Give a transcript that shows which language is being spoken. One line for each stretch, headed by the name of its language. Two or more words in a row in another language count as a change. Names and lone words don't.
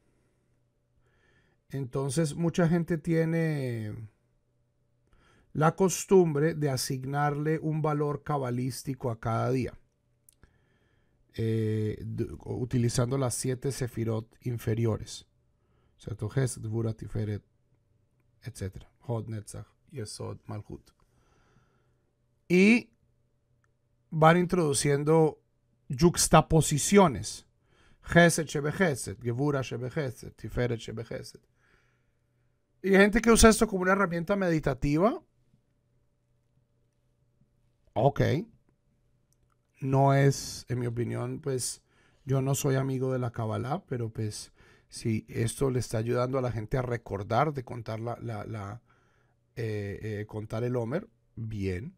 Spanish: entonces mucha gente tiene la costumbre de asignarle un valor cabalístico a cada día, utilizando las 7 sefirot inferiores, ¿cierto? Hesed, Gvura, Tiferet, etc. Hod, Netzach, Yesod, Malhut. Y van introduciendo yuxtaposiciones.
Hebrew: Hesed, Shebe Hesed, Gevura, Shebe Hesed, Tiferet, Shebe Hesed.
Spanish: Y hay gente que usa esto como una herramienta meditativa. Ok. No es, en mi opinión, pues, yo no soy amigo de la Kabbalah, pero pues, Si esto le está ayudando a la gente a recordar de contar contar el Omer, bien.